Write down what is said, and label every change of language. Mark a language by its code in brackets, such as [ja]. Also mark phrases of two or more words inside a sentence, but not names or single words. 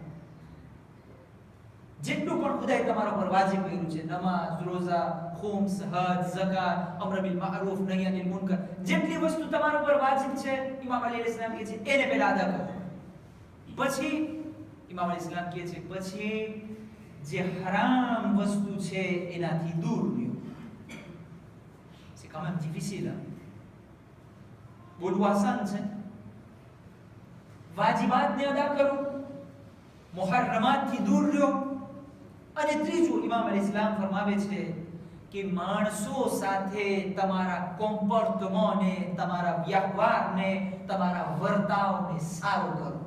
[gu] જેટલું પણ ખુદાએ તમારા પર વાજિબ કર્યું છે, નમાઝ, રોઝા, ખુમ્સ, હજ, ઝકાત, [ar] الأمر بالمعروف، النهي عن المنكر, [gu] જેટલી વસ્તુ તમારા પર વાજિબ છે ઇમામ અલી અલૈહિસ્સલામ કહે છે એને પહેલા અદા કરો. પછી ઇમામ અલીસલામ કહે છે પછી જે હરામ વસ્તુ છે એનાથી દૂર રહ્યો. [fr] C'est quand même difficile. [gu] બોલવું આસાન છે. વાજિબાતને અદા કરો, મુહર્રમાતથી દૂર રહ્યો. અને ત્રીજું ઇમામ અલીસલામ ફરમાવે છે કે માણસો સાથે તમારા કોમ્પોર્ટમેન્ટને, તમારા વ્યવહારને, તમારા વર્તાવને સારો કરો.